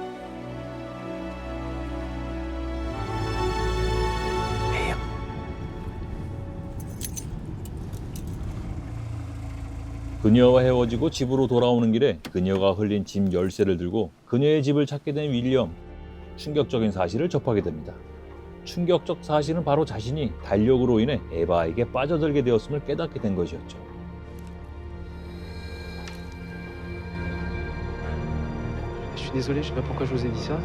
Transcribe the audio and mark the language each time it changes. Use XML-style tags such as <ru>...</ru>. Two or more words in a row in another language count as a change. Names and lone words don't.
<ko>그녀와 헤어지고 집으로 돌아오는 길에 그녀가 흘린 짐 열쇠를 들고 그녀의 집을 찾게 된 윌리엄. 충격적인 사실을 접하게 됩니다. 충격적 사실은 바로 자신이 달력으로 인해 에바에게 빠져들게 되었음을 깨닫게 된 것이었죠.</ko> <fr>Je suis désolé, je sais pas pourquoi je vous ai dit ça.</fr>